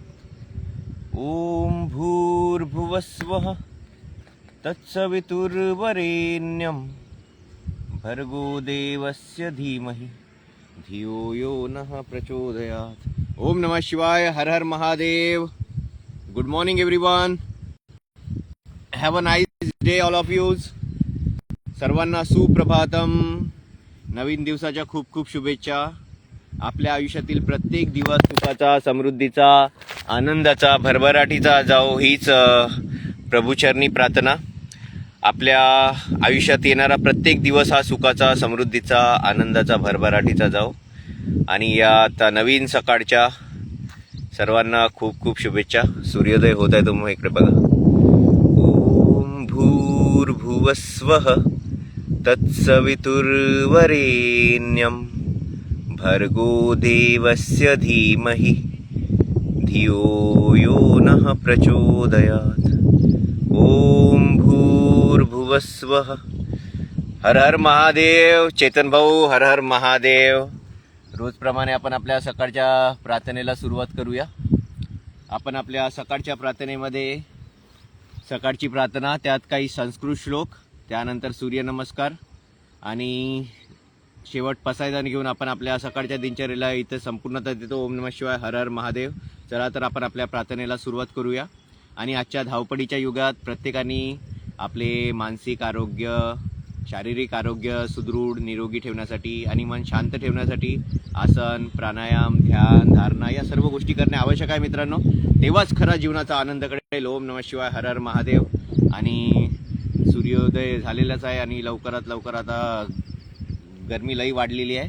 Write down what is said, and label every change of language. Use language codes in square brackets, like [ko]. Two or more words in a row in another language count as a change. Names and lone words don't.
[sa] ॐ भूर्भुवस्वः तत्सवितुर्वरेण्यं भर्गो देवस्य धीमहि धियो यो नः प्रचोदयात्। ओम नमः शिवाय। हर हर महादेव। [en] good morning everyone. have a nice day all of yous. [mr] सर्वांना सुप्रभातम. नवीन दिवसाच्या खूप खूप शुभेच्छा. आपल्या आयुष्यातील प्रत्येक दिवस सुखाचा, समृद्धीचा, आनंदाचा, भरभराटीचा जाओ हीच प्रभूचरणी प्रार्थना. आपल्या आयुष्यात येणारा प्रत्येक दिवस हा सुखाचा, समृद्धीचा, आनंदाचा, भरभराटीचा जाओ. आणि या आता नवीन सकाळच्या सर्वांना खूप खूप शुभेच्छा. सूर्योदय होत आहे. तुम्ही इकडे बघा. [sa] ओम भूर्भुवस्वः तत्सवितुर्वरेण्यं भर्गो देवस्य धीमहि धियो यो नः प्रचोदयात्. ओम भूर्भुवस्वः. हर हर महादेव. [mr] चेतन भाऊ, [sa] हर हर महादेव. [mr] रोजप्रमाणे आपण आपल्या सकाळच्या प्रार्थनेला सुरुवात करूया. आपण आपल्या सकाळच्या प्रार्थनेमध्ये सकाळची प्रार्थना, त्यात काही संस्कृत श्लोक, त्यानंतर सूर्यनमस्कार आणि शेवट पसायदान घेऊन आपण आपल्या सकाळच्या दिनचर्येला इथं संपूर्णता देतो. [sa] ओम नमः शिवाय. हर हर महादेव. [mr] चला तर आपण आपल्या प्रार्थनेला सुरुवात करूया. आणि आजच्या धावपळीच्या युगात प्रत्येकाने आपले मानसिक आरोग्य, शारीरिक आरोग्य सुदृढ निरोगी ठेवण्यासाठी आणि मन शांत ठेवण्यासाठी आसन, प्राणायाम, ध्यान, धारणा या सर्व गोष्टी करणे आवश्यक आहे मित्रांनो. तेव्हाच खरा जीवनाचा आनंद कळेल. [sa] ओम नमः शिवाय. हर हर महादेव. [mr] आणि सूर्योदय झालेलाच आहे आणि लवकरात लवकर आता गरमी लई वाढलेली आहे.